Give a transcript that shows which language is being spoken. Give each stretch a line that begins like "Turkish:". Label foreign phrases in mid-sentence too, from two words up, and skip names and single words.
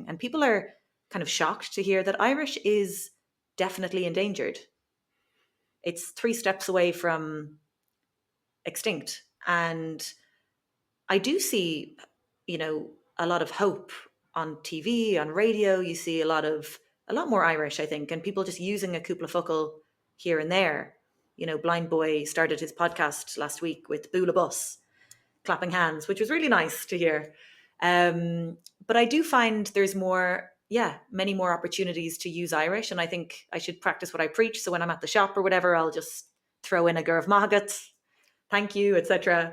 English: And people are kind of shocked to hear that Irish is definitely endangered. It's 3 steps away from extinct. And I do see, a lot of hope on TV, on radio. You see a lot more Irish, I think, and people just using a
Irish: cúpla focal
English: here and there. Blind Boy started his podcast last week with
Irish: Bula Bus,
English: clapping hands, which was really nice to hear. But I do find there's many more opportunities to use Irish, and I think I should practice what I preach. So when I'm at the shop or whatever, I'll just throw in a
Irish: Gurv Magat,
English: thank you, etc.